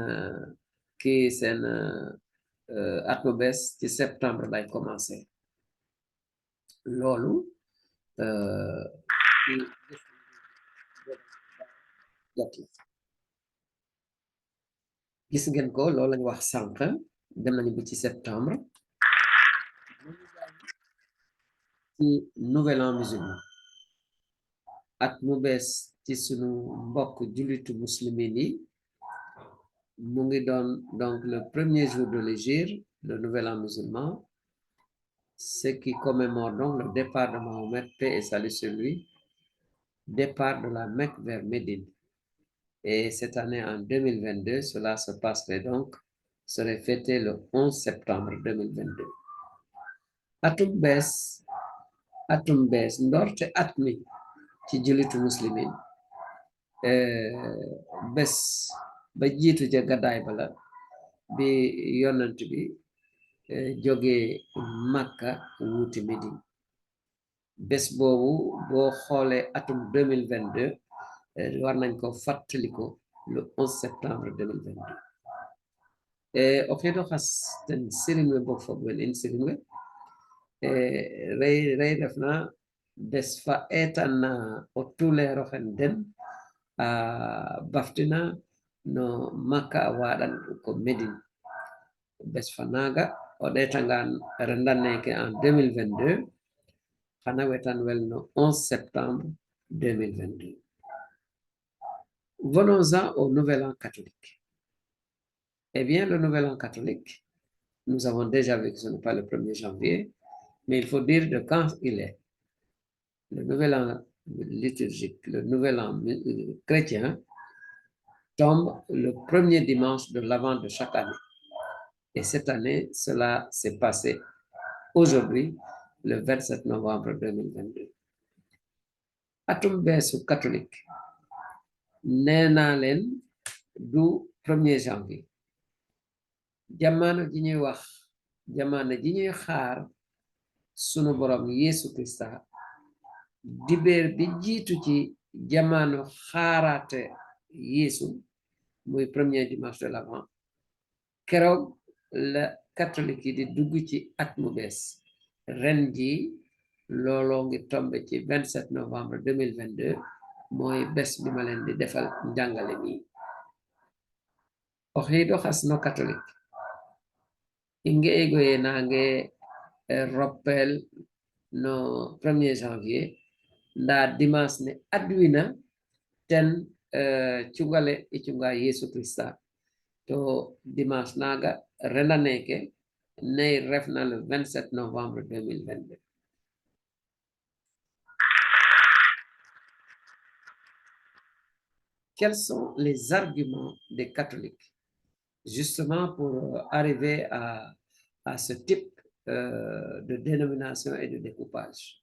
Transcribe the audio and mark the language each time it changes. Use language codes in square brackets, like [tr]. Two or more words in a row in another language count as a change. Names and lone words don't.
[wo] at mu bees ci septembre lay commencé loolu gis ngeen ko loolu lañu wax sànq dem nañu bi ci septembre ci [fr] nouvel an musulman [wo] at mu bees ci sunu mbokk jullitu muslimin yi mu ngi doon [fr] donc le premier jour de l'hégire, le nouvel an musulman, ce qui commémore donc le départ de Mahomet, paix et salut sur lui, départ de la Mecque vers Médine. Et cette année, en 2022, cela se passerait donc, serait fêté le 11 septembre 2022. [wo] Atum bees ndorte at mi ci jullitu muslimin bés ba jiitu ja gàddaay bala bi yonant bi jógee Makka wuuti Médine bés boobu boo xoolee atum 2022 war nañ ko fàttaliko le 11 septembre 2022 [srr] o xiido xas ten sirinwe bog fogwen in sirinwe rey refna bés fa eetan o tuleero xen den a baftina no Makka a waaɗan ko Médine bés fa naaga o ɗeetangaan rendaneke en 2022 xana wetan wel no 11 septembre 2022. [fr] Venons-en au Nouvel An catholique. Eh bien, le Nouvel An catholique, nous avons déjà vu que ce n'est pas le 1er janvier, mais il faut dire de quand il est. Le Nouvel An liturgique, le Nouvel An chrétien, tombe le premier dimanche de l'Avent de chaque année. Et cette année, cela s'est passé aujourd'hui, le 27 novembre 2022. [wo] Atum beesu catholique nee naa leen du 1er janvier jamono ji ñuy wax jamono ji ñuy xaar sunu borom Yesu Krista dibeer bi jiitu ci jamono xaaraate Yesu muy [fr] premier dimanche de l'Avent [wo] keroog la catholique yi di dugg ci at mu bees ren ji looloo ngi tombe ci 27 novembre 2022 mooy bés bi ma leen di defal njàngale mi [srr] o xiido xas no catholique inge egoye nange roppel no 1er janvier nda dimanche ne adwina ten cungale e cunga Yesu Krista to dimanche naga rendaneke nay refna le 27 novembre 2022. [fr] Quels sont les arguments des catholiques justement pour arriver à ce type de dénomination et de découpage?